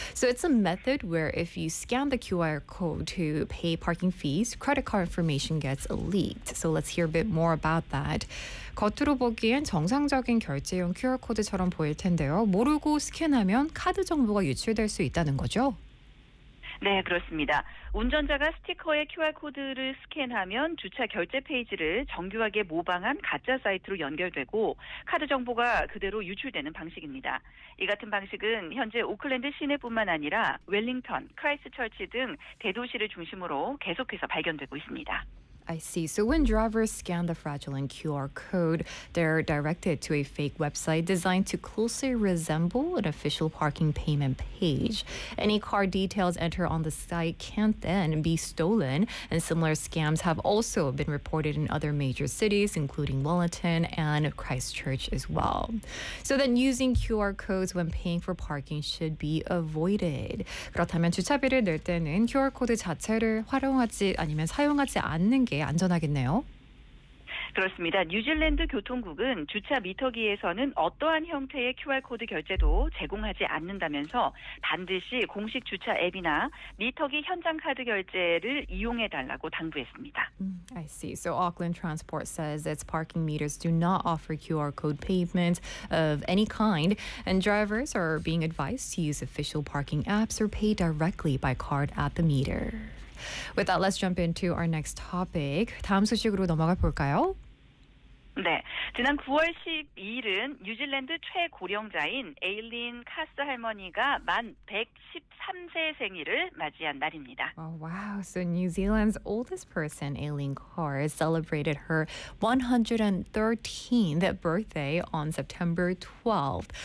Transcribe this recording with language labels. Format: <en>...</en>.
<en>So it's a method where if you scan the QR code to pay parking fees, credit card information gets leaked. So let's hear a bit more about that.</en> <ko>겉으로 보기엔 정상적인 결제용 QR코드처럼 보일 텐데요. 모르고 스캔하면 카드 정보가 유출될 수 있다는 거죠? 네, 그렇습니다. 운전자가 스티커에 QR코드를 스캔하면 주차 결제 페이지를 정교하게 모방한 가짜 사이트로 연결되고 카드 정보가 그대로 유출되는 방식입니다. 이 같은 방식은 현재 오클랜드 시내뿐만 아니라 웰링턴, 크라이스트처치 등 대도시를 중심으로 계속해서 발견되고 있습니다.</ko> <en>I see. So when drivers scan the fraudulent QR code, they're directed to a fake website designed to closely resemble an official parking payment page. Any card details entered on the site can't then be stolen, and similar scams have also been reported in other major cities, including Wellington and Christchurch as well. So then using QR codes when paying for parking should be avoided.</en> <ko>그렇다면 주차비를 낼 때는 QR 코드 자체를 활용하지 아니면 사용하지 않는 게 안전하겠네요. 그렇습니다. 뉴질랜드 교통국은 주차 미터기에서는 어떠한 형태의 QR코드 결제도 제공하지 않는다면서 반드시 공식 주차 앱이나 미터기 현장 카드 결제를 이용해 달라고 당부했습니다.</ko> <en>I see. So Auckland Transport says its parking meters do not offer QR code payments of any kind, and drivers are being advised to use official parking apps or pay directly by card at the meter. With that, let's jump into our next topic.</en> <ko>다음 소식으로 넘어가 볼까요? 네. 지난 9월 12일은 뉴질랜드 최고령자인 에일린 카스 할머니가 만 113세 생일을 맞이한 날입니다.</ko> <en>Oh, wow. So New Zealand's oldest person, Eileen Carr, celebrated her 113th birthday on September 12th.</en>